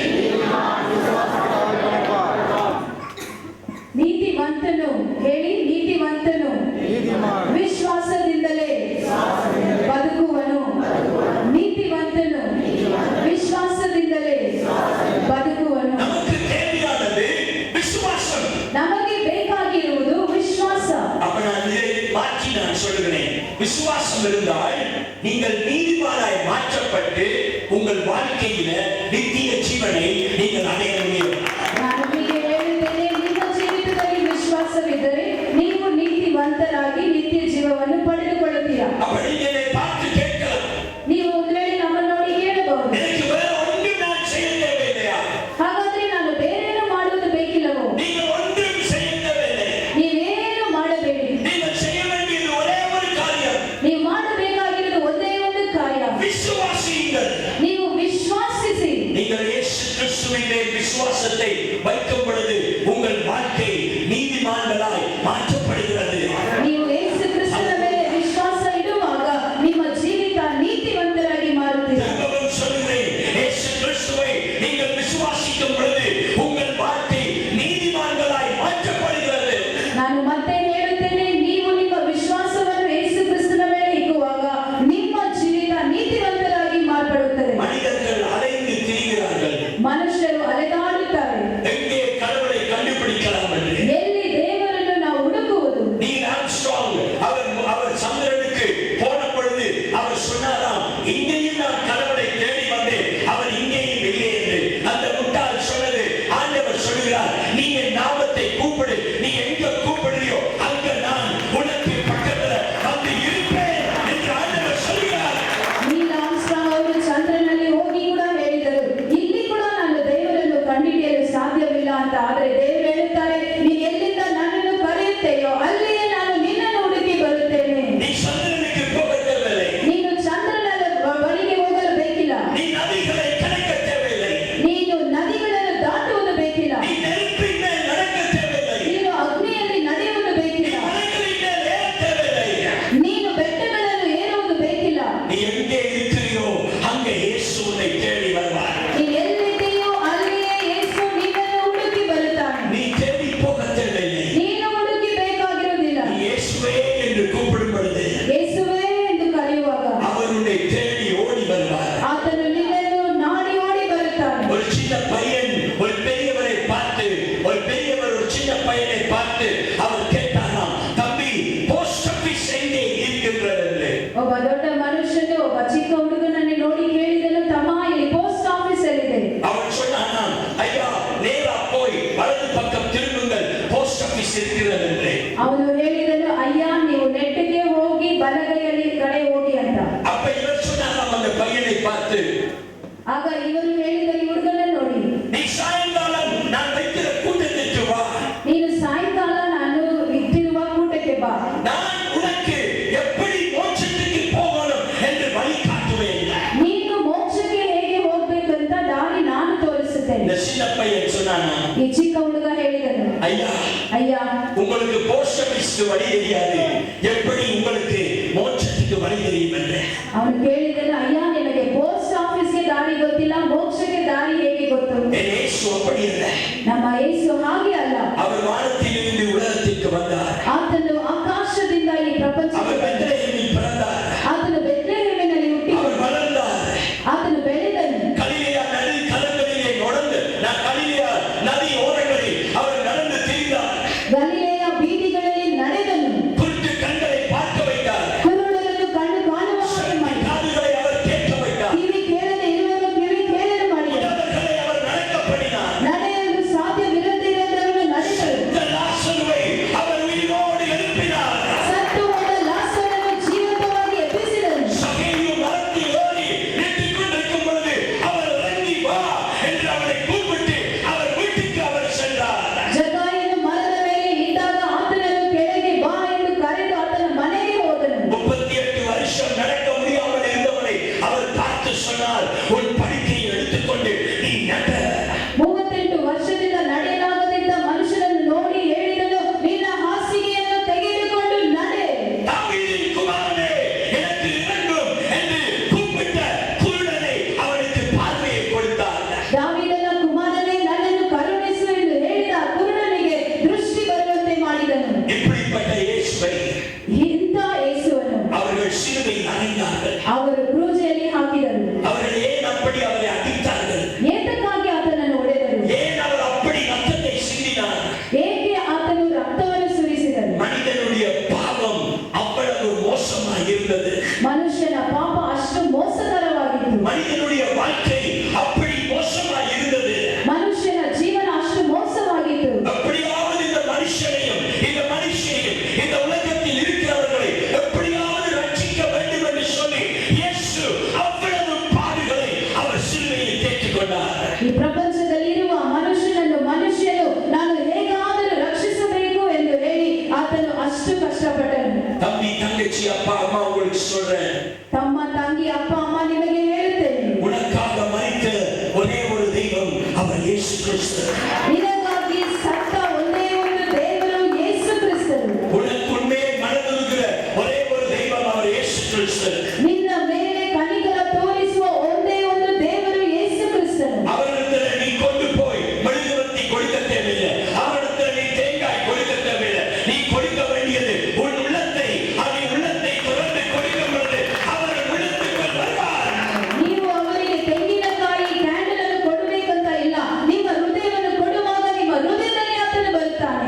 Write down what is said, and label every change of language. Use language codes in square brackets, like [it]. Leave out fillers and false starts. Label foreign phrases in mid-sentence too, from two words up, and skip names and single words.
[kn] ನೀತಿವಂತನು ಹೇಳಿ, ನೀತಿವಂತನು ವಿಶ್ವಾಸದಿಂದಲೇ ಬದುಕುವನು. ನೀತಿವಂತನು ವಿಶ್ವಾಸದಿಂದಲೇ ಬದುಕುವನು. [ta] நமக்கு தேவையானது விசுவாசம். [kn] ನಮಗೆ ಬೇಕಾಗಿರುವುದು ವಿಶ್ವಾಸ. [ta] அப்ப நான் இதை மாற்றி நான் சொல்லுகிறேன், விசுவாசம் இருந்தால் நீங்கள் நீதிமானாய் மாற்றப்பட்டு உங்கள் வாழ்க்கையில நித்திய ஜீவனை நீங்கள் அடைய முடியும். [kn] ನಾನು ಹೀಗೆ ಹೇಳುತ್ತೇನೆ, ನಿಮ್ಮ ಜೀವಿತದಲ್ಲಿ ವಿಶ್ವಾಸವಿದ್ದರೆ ನೀವು ನೀತಿವಂತರಾಗಿ ನಿತ್ಯ ಜೀವವನ್ನು ಪಡೆದುಕೊಳ್ಳುತ್ತೀರಾ. [ta] அப்ப நீங்க என்னை பார்த்து கேட்கலாம், [kn] ನೀವು ಒಂದು ವೇಳೆ ನಮ್ಮನ್ನು ನೋಡಿ ಕೇಳಬಹುದು, [ta] எனக்கு வேற ஒன்றும் நான் செய்ய தேவையில்லையா? [kn] ಹಾಗಾದ್ರೆ ನಾನು ಬೇರೇನು ಮಾಡುವುದು ಬೇಕಿಲ್ಲವೋ? [ta] நீங்கள் ஒன்றும் செய்ய தேவையில்லை. [kn] ನೀವೇನು ಮಾಡಬೇಡಿ. [ta] நீங்கள் செய்ய வேண்டியது ஒரே ஒரு காரியம், [kn] ನೀವು ಮಾಡಬೇಕಾಗಿರುವುದು ಒಂದೇ ಒಂದು ಕಾರ್ಯ. [ta] விசுவாசியுங்கள். [kn] ನೀವು ವಿಶ್ವಾಸಿಸಿ. [ta] நீங்கள் இயேசு கிறிஸ்துவின் மேல் விசுவாசத்தை வைக்கும் பொழுது உங்கள் வாழ்க்கை நீதிமான்களாய் மாற்றப்படுகிறது. [kn] ನೀವು ಯೇಸು ಕ್ರಿಸ್ತನ ಮೇಲೆ ವಿಶ್ವಾಸ ಇಡುವಾಗ ನಿಮ್ಮ ಜೀವಿತ ನೀತಿವಂತರಾಗಿ ಮಾರುತ್ತೀರಾ. [ta] திரும்பவும் சொல்கிறேன், இயேசு கிறிஸ்துவை நீங்கள் விசுவாசிக்கும் பொழுது உங்கள் வாழ்க்கை நீதிமான்களாய் மாற்றப்படுகிறது. [kn] ನಾನು ಮತ್ತೆ ಹೇಳುತ್ತೇನೆ, ನೀವು ನಿಮ್ಮ ವಿಶ್ವಾಸವನ್ನು ಯೇಸು ಕ್ರಿಸ್ತನ ಮೇಲೆ ಇಕ್ಕುವಾಗ ನಿಮ್ಮ ಜೀವಿತ ನೀತಿವಂತರಾಗಿ ಮಾರ್ಪಡುತ್ತದೆ. [ta] மனிதர்கள் அலைந்து திரிகிறார்கள், [kn] ಮನುಷ್ಯರು ಅಲೆದಾಡುತ್ತಾರೆ, [ta] எங்கே கடவுளை கண்டுபிடிக்கலாம் என்று. [kn] ಎಲ್ಲಿ ದೇವರನ್ನು ನಾವು ಹುಡುಕುವುದು. [ta] நீல் ஆம்ஸ்ட்ராங் அவர் சந்திரனுக்கு போன பொழுது அவர் சொன்னாராம், இங்கேயும் நான் கடவுளை தேடி வந்தேன், அவர் இங்கேயும் இல்லை என்று. அந்த முட்டாள் சொன்னது ஆண்டவர் சொல்கிறார், நீ என் நாமத்தை கூப்பிடு, நீ எங்க கூப்பிடுறியோ அங்க நான் உனக்கு பக்கத்துல வந்து இருப்பேன் என்று ஆண்டவர் சொல்கிறார். [kn] ನೀಲ್ ಆರ್ಮ್ಸ್ಟ್ರಾಂಗ್ ಅವರು ಚಂದ್ರನಲ್ಲಿ ಹೋಗಿ ಕೂಡ ಹೇಳಿದರು, ಇಲ್ಲಿ ಕೂಡ ನಾನು ದೇವರನ್ನು ಕಂಡುಹಿಡಿಯಲು ಸಾಧ್ಯವಿಲ್ಲ ಅಂತ. ಆದರೆ ದೇವರು ಹೇಳುತ್ತಾರೆ, ನೀನು ಎಲ್ಲಿಂದ ನನ್ನನ್ನು ಕರೆಯುತ್ತೆಯೋ ಅಲ್ಲಿಯೇ ನಾನು ನಿನ್ನನ್ನು ಹುಡುಕಿ ಬರುತ್ತೇನೆ. [ta] நீ சந்திரனுக்கு போக தேவையில்லை, [kn] ನೀನು ಚಂದ್ರನ ಬಳಿಗೆ ಹೋಗಲು ಬೇಕಿಲ್ಲ, [ta] நீ நதிகளை கடக்க தேவையில்லை, [kn] ನೀನು ನದಿಗಳನ್ನು ದಾಟುವುದು ಬೇಕಿಲ್ಲ. ಬೇಕಿಲ್ಲ, [ta] நீ நெருப்பின் மேல் நடக்க தேவையில்லை, [kn] ನೀನು ಅಗ್ನಿಯಲ್ಲಿ ನಡೆಯುವುದು ಬೇಕಿಲ್ಲ, [ta] மலைகளின் மேல் ஏற தேவையில்லை. [kn] ನೀನು ಬೆಟ್ಟಗಳನ್ನು ಏರುವುದು ಬೇಕಿಲ್ಲ. [ta] நீ எங்கே இருக்கிறியோ அங்கே இயேசு உன்னை தேடி வருவார். [kn] ನೀ ಎಲ್ಲಿದೆಯೋ ಅಲ್ಲಿಯೇ ಯೇಸು ನಿನ್ನನ್ನು ಹುಡುಕಿ ಬರುತ್ತಾನೆ. [ta] நீ தேடி போக தேவையில்லை. [kn] ನೀನು ಹುಡುಕಿ ಬೇಕಾಗಿರುವುದಿಲ್ಲ. [ta] நீ இயேசுவே என்று கூப்பிடும் பொழுது [kn] ಯೇಸುವೇ ಎಂದು ಕರೆಯುವಾಗ [ta] அவர் உன்னை தேடி ஓடி வருவார். [kn] ಆತನು ನಿನ್ನನ್ನು ನಾಡಿ ಓಡಿ ಬರುತ್ತಾನೆ. [ta] ஒரு சின்ன பையன் ஒரு பெரியவரை பார்த்து, ஒரு பெரியவர் ஒரு சின்ன பையனை பார்த்து அவர் கேட்டாராம், தம்பி [en] post office [ta] எங்கே இருக்கின்றது என்று. [kn] ಒಬ್ಬ ದೊಡ್ಡ ಮನುಷ್ಯನು ಒಬ್ಬ ಚಿಕ್ಕ ಹುಡುಗನನ್ನು ನೋಡಿ ಕೇಳಿದನು, ತಮ್ಮ ಇಲ್ಲಿ [en] post office [kn] ಎಲ್ಲಿದೆ? [ta] அவன் சொன்னான், ஐயா நேரா போய் வலது பக்கம் திரும்புங்கள், [en] post office [ta] இருக்கிறது என்று. [kn] ಅವನು ಹೇಳಿದನು, ಅಯ್ಯ ನೀವು ನೆಟ್ಟಿಗೆ ಹೋಗಿ ಬಲಗೈಯಲ್ಲಿ ಕಡೆ ಹೋಗಿ ಅಂತ. [ta] அப்ப இவர் சொன்னாராம் அந்த பையனை பார்த்து, [kn] ಆಗ ಇವರು ಹೇಳಿದರು ಈ ಹುಡುಗನನ್ನು ನೋಡಿ, [ta] நீ சாயங்காலம் நான் வைக்கிற கூட்டத்திற்கு வா, [kn] ನೀನು ಸಾಯಂಕಾಲ ನಾನು ಇಟ್ಟಿರುವ ಕೂಟಕ್ಕೆ ಬಾ, [ta] நான் உனக்கு எப்படி மோட்சத்துக்கு போகணும் என்று வழி காட்டுவேன். [kn] ನೀನು ಮೋಕ್ಷಕ್ಕೆ ಹೇಗೆ ಹೋಗ್ಬೇಕಂತ ದಾರಿ ನಾನು ತೋರಿಸುತ್ತೇನೆ. [ta] இந்த சின்ன பையன் சொன்னானா, [kn] ಈ ಚಿಕ್ಕ ಹುಡುಗ ಹೇಳಿದನು, [ta] ஐயா [kn] ಅಯ್ಯ [ta] உங்களுக்கு [en] post office [ta] வழி தெரியாது, எப்படி உங்களுக்கு மோட்சத்துக்கு வழி தெரியும் என்று. [kn] ಅವನು ಕೇಳಿದನು, ಅಯ್ಯ ನಿನಗೆ [en] post office [kn] ದಾರಿ ಗೊತ್ತಿಲ್ಲ, ಮೋಕ್ಷಕ್ಕೆ ದಾರಿ ಹೇಗೆ ಗೊತ್ತು? [ta] என் இயேசு அப்படி இல்லை. [kn] ನಮ್ಮ ಯೇಸು ಹಾಗೆ ಅಲ್ಲ. [ta] அவர் வானத்திலிருந்து உலகத்திற்கு வந்தார். [kn] ಆತನು ಆಕಾಶದಿಂದ ಈ [ta] அவர் [kn] ಪ್ರಪಂಚಕ್ಕೆ ಬಂದನು. [ta] பெத்லகேமில் பிறந்தார். [kn] ಆತನು ಬೆತ್ಲೆಹೇಮಿನಲ್ಲಿ ಹುಟ್ಟಿ [ta] அவர் வளர்ந்தார். [kn] ಆತನು ಬೆಳೆದನು. [ta] கலிலேயா நதி கலங்களிலே நடந்து, கலிலேயா நதி ஓரங்களில் அவர் நடந்து திரிந்தார். [kn] ಗಲಿಲೆಯ ಬೀದಿಗಳಲ್ಲಿ ನಡೆದನು. [ta] குருட்டு கண்களை பார்க்க வைத்தார். [kn] ಕುರುಡರನ್ನು ಕಣ್ಣು ಕಾಣುವ ಹಾಗೆ ಮಾಡಿದನು. [ta] காதுகளை அவர் கேட்க வைத்தார். [kn] ಕಿವಿ ಕೇಳದೆ ಇರುವವನು ಕಿವಿ ಕೇಳಲು ಮಾಡಿದನು. [ta] உடல்களை அவர் நடக்க பண்ணினார். [kn] ನಡೆಯಲು ಸಾಧ್ಯವಿಲ್ಲದಿರುವವರನ್ನು ನಡೆದರು. [ta] இந்த லாசருவை அவர் உயிரோடு எழுப்பினார். [kn] ಸತ್ತು ಹೋದ ಲಾಸರನ್ನು ಜೀವಂತವಾಗಿ ಎಬ್ಬಿಸಿದನು. [ta] சகேயு மரத்தில் ஏறி நின்றுக் கொண்டிருக்கும் பொழுது அவர் இறங்கி வா என்று அவரை கூப்பிட்டு அவர் வீட்டுக்கு அவர் சென்றார். [kn] ಜಕಾಯನು ಮರದ ಮೇಲೆ ಇದ್ದಾಗ ಆತನನ್ನು ಕೆಳಗೆ ಬಾ ಎಂದು ಕರೆದು ಆತನ ಮನೆಗೆ ಹೋದನು. [ta] 38 வருஷம் நடக்க முடியாமல் இருந்தவனை அவர் பார்த்து சொன்னார், உன் படுக்கையை எடுத்துக்கொண்டு நீ நட. [kn] 38 ವರ್ಷದಿಂದ ನಡೆಯಲಾಗದಿದ್ದ ಮನುಷ್ಯನನ್ನು ನೋಡಿ ಹೇಳಿದನು, ನಿನ್ನ ಹಾಸಿಗೆಯನ್ನು ತೆಗೆದುಕೊಂಡು ನಡೆ. [ta] தாவீதின் குமாரனே எனக்கு இரண்டும் என்று கூப்பிட்ட குருடனை அவனுக்கு பார்வையை கொடுத்தார். [kn] ದಾವೀದನ ಕುಮಾರನೇ ನನ್ನನ್ನು ಕರುಣಿಸು ಎಂದು ಹೇಳಿದ ಕುರುಡನಿಗೆ ದೃಷ್ಟಿ ಬರುವಂತೆ ಮಾಡಿದನು. [ta] இப்படிப்பட்ட இயேசுவை [kn] ಇಂಥ ಯೇಸುವನ್ನು [ta] அவர்கள் சிலுவையில் அறைந்தார்கள். [kn] ಅವರು ಕ್ರೂಜೆಯಲ್ಲಿ ಹಾಕಿದರು. [ta] அவர்கள் ஏன் அப்படி அவரை அடித்தார்கள்? [kn] ಏತಕ್ಕಾಗಿ ಆತನನ್ನು ಹೊಡೆದರು? [ta] ஏன் அவர் அப்படி ரத்தத்தை சிந்தினார்? [kn] ಏಕೆ ಆತನು ರಕ್ತವನ್ನು ಸುರಿಸಿದನು? [ta] மனிதனுடைய பாவம் அவ்வளவு மோசமாக இருந்தது. [kn] ಮನುಷ್ಯನ ಪಾಪ ಅಷ್ಟು ಮೋಸಕರವಾಗಿತ್ತು. [ta] மனிதனுடைய வாழ்க்கை அப்படி மோசமாக இருந்தது. [kn] ಮನುಷ್ಯನ ಜೀವನ ಅಷ್ಟು ಮೋಸವಾಗಿತ್ತು. [ta] எப்படியாவது இந்த மனுஷனையும் இந்த மனுஷனையும் இந்த உலகத்தில் இருக்கிறவர்களை எப்படியாவது ரட்சிக்க வேண்டும் என்று சொல்லி இயேசு அவ்வளவு பாடுகளை அவர் சிலுவையில் ஏற்றுக்கொண்டார். [kn] ಈ ಪ್ರಪಂಚದಲ್ಲಿರುವ ಮನುಷ್ಯನು ನಾನು ಹೇಗಾದರೂ ರಕ್ಷಿಸಬೇಕು ಎಂದು ಹೇಳಿ ಆತನು ಅಷ್ಟು ಕಷ್ಟಪಟ್ಟನು. [ta] தம்பி தங்கச்சி அப்பா அம்மா உங்களுக்கு சொல்றேன், [kn] ತಮ್ಮ ತಂಗಿ ಅಪ್ಪ ಅಮ್ಮ ನಿಮಗೆ ಹೇಳುತ್ತೇನೆ, [ta] உனக்காக மரித்த ஒரே ஒரு தெய்வம் அவர் இயேசு கிறிஸ்து. [kn] ನಿನಗಾಗಿ ಸತ್ತ ಒಂದೇ ಒಂದು ದೇವರು ಯೇಸು ಕ್ರಿಸ್ತನು. [ta] உனக்கு உண்மையை மனதிருக்கிற ஒரே ஒரு தெய்வம் அவர் இயேசு கிறிஸ்து. [kn] ನಿನ್ನ ಮೇಲೆ ಕನಿಕರ ತೋರಿಸುವ ಒಂದೇ ಒಂದು ದೇವರು ಯೇಸು ಕ್ರಿಸ್ತನು. [ta] அவரிடத்தில் நீ கொண்டு போய் மெழுகுவர்த்தி கொடுக்க தேவையில்லை. அவரிடத்தில் நீ தேங்காய் கொடுக்க தேவையில்லை. நீ கொடுக்க வேண்டியது உன் உள்ளத்தை, அவன் உள்ளத்தை திறந்து கொடுக்கும் பொழுது அவர் உள்ளத்துக்குள் வருவார். [kn] ನೀವು ಅವರಿಗೆ ತೆಂಗಿನಕಾಯಿ ಕ್ಯಾಂಡಲ್ ಅನ್ನು ಕೊಡಬೇಕಂತ ಇಲ್ಲ, ನಿಮ್ಮ ಹೃದಯವನ್ನು ಕೊಡುವಾಗ ನಿಮ್ಮ ಹೃದಯದಲ್ಲಿ ಆತನು ಬರುತ್ತಾನೆ.